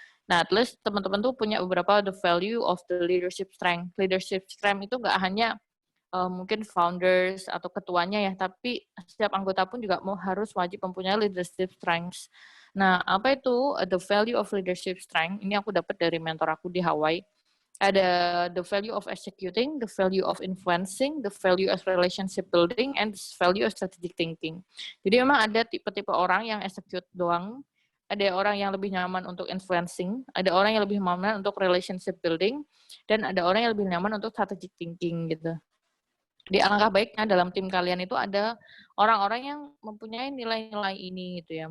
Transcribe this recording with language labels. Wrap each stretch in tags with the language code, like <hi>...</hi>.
<id>Nah, at least teman-teman tuh punya beberapa</id> <en>the value of the leadership strength.</en> <id>Leadership strength itu nggak hanya mungkin founders atau ketuanya ya, tapi setiap anggota pun juga harus wajib mempunyai leadership strengths. Nah, apa itu</id> <en>the value of leadership strength?</en> <id>Ini aku dapat dari mentor aku di Hawaii. Ada</id> <en>the value of executing, the value of influencing, the value of relationship building, and the value of strategic thinking.</en> <id>Jadi memang ada tipe-tipe orang yang execute doang, ada orang yang lebih nyaman untuk influencing, ada orang yang lebih nyaman untuk relationship building, dan ada orang yang lebih nyaman untuk strategic thinking gitu. Di alangkah baiknya dalam tim kalian itu ada orang-orang yang mempunyai nilai-nilai ini gitu ya.</id>